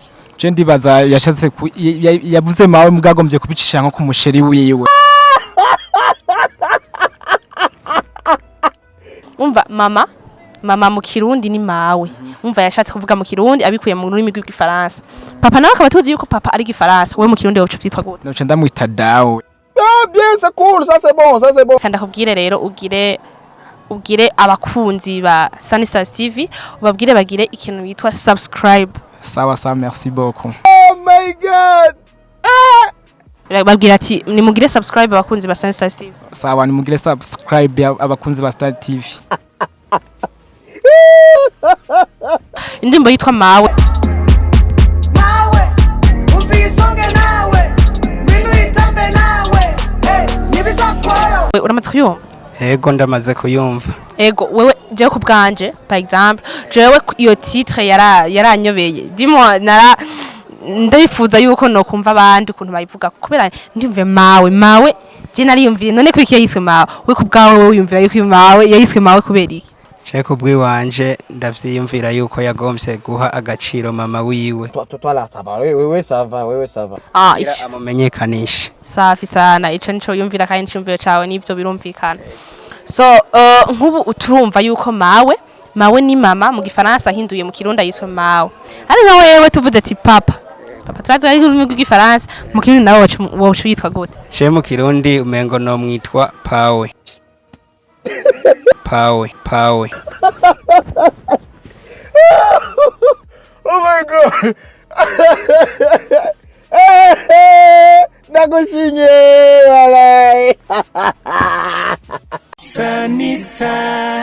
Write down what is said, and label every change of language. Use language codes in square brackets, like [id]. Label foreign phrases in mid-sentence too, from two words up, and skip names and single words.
[rn] Je ndibaza yashatse yavuze Mawe mugagombye kubicisha nko ku musheri wiwe. Umva mama mama mu kirundi ni mawe umva yashatse kuvuga mu kirundi abikuye mu rurimi rw'igifaransa papa nawe akaba tuzi yuko papa ari gifaransa we mu kirundi wocu byitwa gute noca ndamwita dawe. [fr] Ah, bien, c'est cool, ça c'est bon, ça c'est bon. [rn] kandi akubwire rero ugire abakunzi ba Sanistars TV ubabwire bagire ikintu bitwa subscribe. [sw] Sawa sawa, [fr] merci beaucoup. [en] Oh my god. [rn] Babwira ati nimugire subscribe abakunzi ba Sanistars TV. Sawa, nimugire subscribe abakunzi ba Star TV. Indirimbo yitwa mawe. Mawe umvisonge nawe ngwino itambe nawe nibizakora. Uramaze kuyumva? Ego ndamaze kuyumva. Ego wewe jewe ku bwanje [fr] par exemple [rn] jewe iyo titre yaranyobeye dimo ndayifuza yuko no kumva abandi ukuntu bayivuga kubera ndimve mawe je nariyumviye none kwikiye yiswe mawe we ku bwawe wiyumvira yuko mawe yayiswe mawe kubera iki Je kubwiwanje ndavyiyumvira yuko yagomvye guha agaciro mama wiwe. [fr] Toi là ça va. Oui, ça va, oui, ça va. [rn] Amumenyekanisha. [sw] safi sana [rn] ico nico yumvira kandi ncumbiyo cawe nivyo birumvikana. So nkubu uturumva yuko mawe ni mama mu gifaransa hinduye mu kirundi yiswe mawe. Ari nka wewe tuvuze ati papa turazi ari mu gifaransa mu kirundi nawe wocu yitwa gute? Je mu kirundi umengo no mwitwa pawe. Pawe. [en] Oh my god. [rn] Nagushinye wala. Sanistars